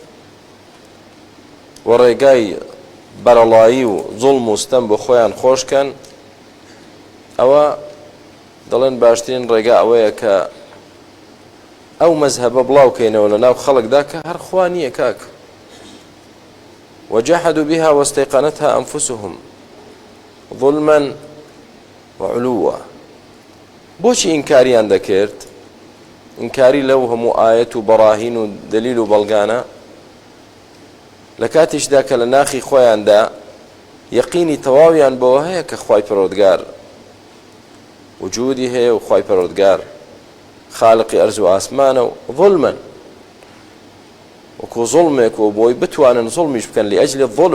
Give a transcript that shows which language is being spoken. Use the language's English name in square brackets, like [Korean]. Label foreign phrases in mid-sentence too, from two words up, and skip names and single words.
[Central Kurdish] و ڕێگای بەرەڵایی و زوڵم و ستەم بۆ خۆیان خۆشکەن، ئەوە دەڵێن باشترین ڕێگا ئەوەیە کە ئەو مەزهەبە بڵاوکەینەوە لە ناو خەڵکدا کە هەر خوا نییە کاک. [Arabic] وجحدوا بها واستيقنتها أنفسهم ظلما وعلوا. [Central Kurdish] بۆچی ئینکاریان دەکرد؟ ئینکاری لەو هەموو ئاەت و بەڕاهین و دەلیل و بەڵگانە لە کاتیشدا کە لە ناخی خۆیاندا یەقینی تەواویان بەوە هەیە کە خوای پەروەردگار وجودی هەیە و خوای پەروەردگار خالقی ئەرز و ئاسمانە و ظلمن وەکو زوڵمێک و بۆی بتوانن زوڵمیش بکەن [Arabic] لئەجلی الظلم.